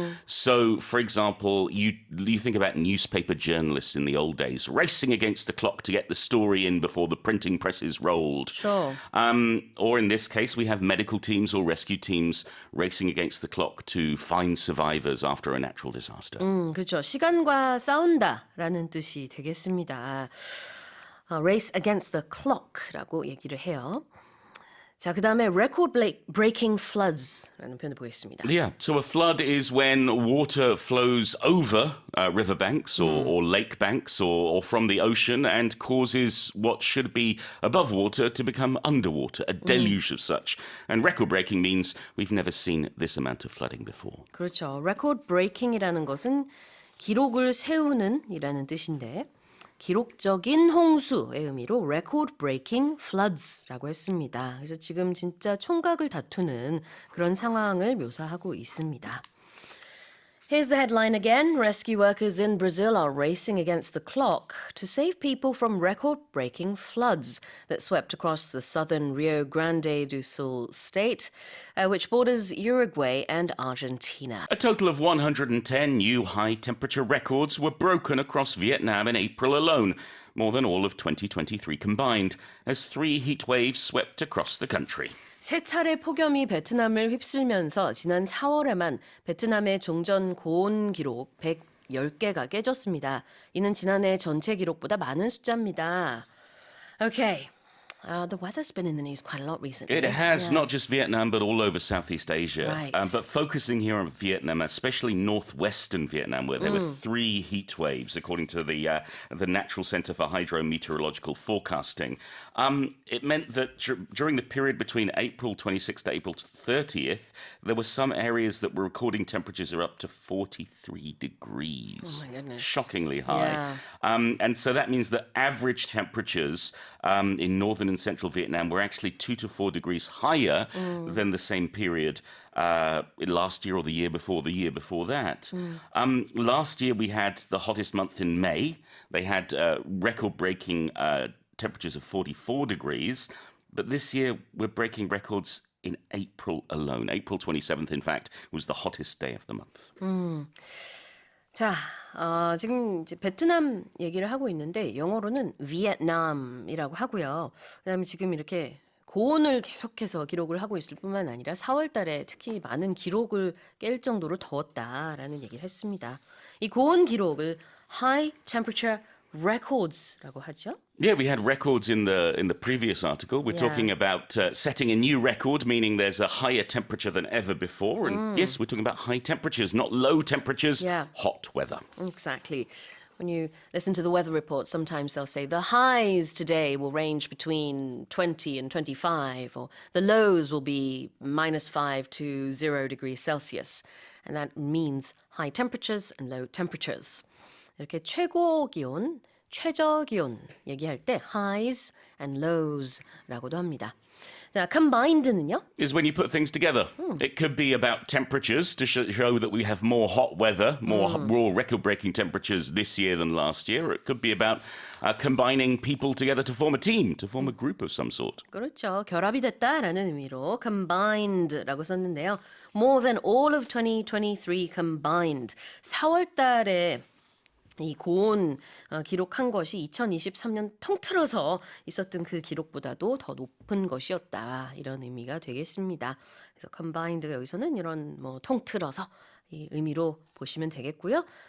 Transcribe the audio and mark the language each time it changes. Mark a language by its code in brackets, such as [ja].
[en] So, for example, you think about newspaper journalists in the old days racing against the clock to get the story in before the printing presses rolled. Sure. Or in this case, we have medical teams or rescue teams racing against the clock to find survivors after a natural disaster. [ko] 그렇죠. 시간과 싸운다라는 뜻이 되겠습니다. [en] Race against the clock [ko] 라고 얘기를 해요. 자, 그 다음에 [en] record breaking floods [ko] 라는 표현을 보겠습니다. [en] Yeah, so a flood is when water flows over riverbanks or lake banks or from the ocean and causes what should be above water to become underwater, a deluge of such. And record breaking means we've never seen this amount of flooding before. [ko] 그렇죠. [en] record breaking [ko] 이라는 것은 기록을 세우는 이라는 뜻인데 기록적인 홍수의 의미로 [en] record breaking floods [ko] 라고 했습니다. 그래서 지금 진짜 총각을 다투는 그런 상황을 묘사하고 있습니다. [en] Here's the headline again. Rescue workers in Brazil are racing against the clock to save people from record-breaking floods that swept across the southern Rio Grande do Sul state, which borders Uruguay and Argentina. A total of 110 new high-temperature records were broken across Vietnam in April alone, more than all of 2023 combined, as 3 heat waves swept across the country. [ko] 세 차례 폭염이 베트남을 휩쓸면서 지난 4월에만 베트남의 종전 고온 기록 110개가 깨졌습니다. 이는 지난해 전체 기록보다 많은 숫자입니다. [en] Okay. The weather's been in the news quite a lot recently. It has, Yeah. not just Vietnam, but all over Southeast Asia. Right. But focusing here on Vietnam, especially northwestern Vietnam, where there were 3 heat waves, according to the Natural Center for Hydrometeorological Forecasting. It meant that during the period between April 26th to April 30th, there were some areas that were recording temperatures are up to 43 degrees. Oh my goodness. Shockingly high. Yeah. And so that means that average temperatures in northern and central Vietnam were actually 2 to 4 degrees higher than the same period last year or the year before that. Last year we had the hottest month in May. They had record-breaking temperatures of 44 degrees. But this year we're breaking records in April alone. April 27th, in fact, was the hottest day of the month. [ko] 자, 지금 이제 베트남 얘기를 하고 있는데 영어로는 비엔남이라고 하고요. 그다음에 지금 이렇게 고온을 계속해서 기록을 하고 있을 뿐만 아니라 4월 달에 특히 많은 기록을 깰 정도로 더웠다라는 얘기를 했습니다. 이 고온 기록을 [en] High Temperature Records [ko] 라고 하죠. [en] Yeah, we had records in the previous article. We're Yeah. talking about setting a new record, meaning there's a higher temperature than ever before. And yes, we're talking about high temperatures, not low temperatures, Yeah. hot weather. Exactly. When you listen to the weather report, sometimes they'll say the highs today will range between 20 and 25, or the lows will be -5 to 0 degrees Celsius. And that means high temperatures and low temperatures. [ko] 이렇게 최고 기온, 최저 기온 얘기할 때 [en] highs and lows [ko] 라고도 합니다. 자, combined는요? [en] Is when you put things together. It could be about temperatures to show that we have more hot weather, more raw record-breaking temperatures this year than last year. Or it could be about combining people together to form a team, to form a group of some sort. [ko] 그렇죠. 결합이 됐다라는 의미로 combined라고 썼는데요. [en] More than all of 2023 combined. [ko] 4월 달에 이 고온 기록한 것이 2023년 통틀어서 있었던 그 기록보다도 더 높은 것이었다. 이런 의미가 되겠습니다. 그래서 combined가 여기서는 이런 뭐 통틀어서 이 의미로 보시면 되겠고요.